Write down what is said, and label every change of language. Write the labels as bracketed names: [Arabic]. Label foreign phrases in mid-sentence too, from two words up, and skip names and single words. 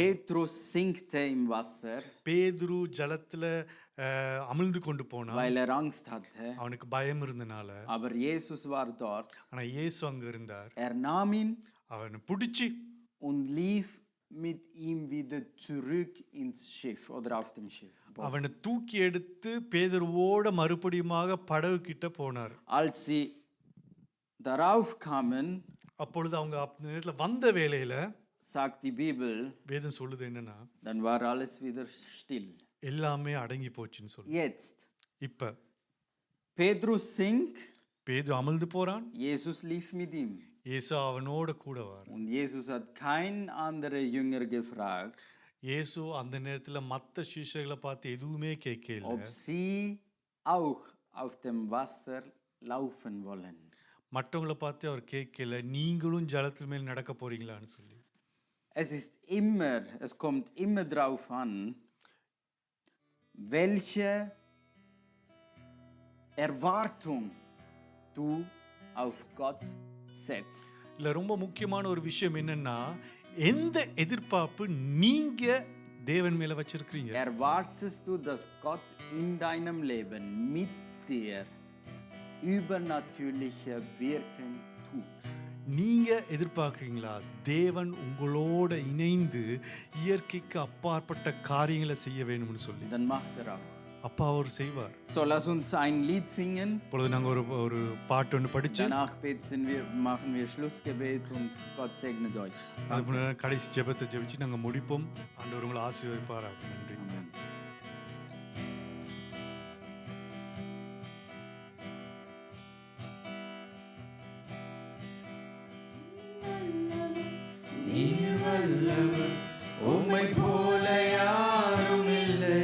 [German] Petrus sinkte im Wasser, [Tamil] பேதுரு ஜலத்துல அமிழ்ந்து கொண்டு போனான். [German] weil er Angst hatte. [Tamil] அவனுக்கு பயம் இருந்தனால. [German] Aber Jesus war dort. [Tamil] ஆனா இயேசு அங்க இருந்தார். [German] Er nahm ihn [Tamil] அவனை பிடிச்சி [German] und lief mit ihm wieder zurück ins Schiff oder auf dem Schiff. [Tamil] அவனை தூக்கி எடுத்து பேதுருவோட மறுபடியுமாக படகு கிட்ட போனார். [German] Als sie darauf kamen, [Tamil] அப்பொழுது அவங்க அந்த நேரத்துல வந்த வேளையில [German] sagt die Bibel, [Tamil] வேதம் சொல்லுது என்னன்னா, [German] dann war alles wieder still. [Tamil] எல்லாமே அடங்கி போச்சுன்னு சொல்லு. [German] Jetzt, [Tamil] இப்ப [German] Petrus sinkt, [Tamil] பேதுரு அமிழ்ந்து போறான். [German] Jesus lief mit ihm. [Tamil] இயேசு அவனோட கூட வர. [German] Und Jesus hat kein anderer Jünger gefragt, [Tamil] இயேசு அந்த நேரத்துல மத்த சீஷர்களை பார்த்து எதுவுமே கேட்கல. [German] ob sie auch auf dem Wasser laufen wollen. [Tamil] மற்றவங்களை பார்த்து அவர் கேட்கல, நீங்களும் ஜலத்து மேல் நடக்க போறீங்களான்னு சொல்லி. [German] Es kommt immer drauf an, welche Erwartung du auf Gott setzt. [Tamil] இல்ல ரொம்ப முக்கியமான ஒரு விஷயம் என்னன்னா, எந்த எதிர்பார்ப்பு நீங்க தேவன் மேல வச்சிருக்கீங்க. [German] Erwartest du, dass Gott in deinem Leben mit dir übernatürliche Wirken tut? [Tamil] நீங்க எதிர்பார்க்கறீங்களா தேவன் உங்களோட இணைந்து இயற்கைக்கு அப்பாற்பட்ட காரியங்களை செய்ய வேணும்னு சொல்லி? [German] Dann macht er auch. [Tamil] அப்பா அவர் செய்வார். [German] So, lass uns ein Lied singen. [Tamil] இப்பொழுது நாங்க ஒரு பாட்டு ஒன்று படிச்சு [German] Danach machen wir Schlussgebet und Gott segnet euch. [Tamil] அதுக்கு முன்னாடி கடைசி ஜெபத்தை ஜெபிச்சு நாங்க முடிப்போம். ஆண்டவர் உங்களை ஆசீர்வதிப்பாராக. நன்றி. Amen. நீர் வல்லவர், உம்மை போல யாரும் இல்லை.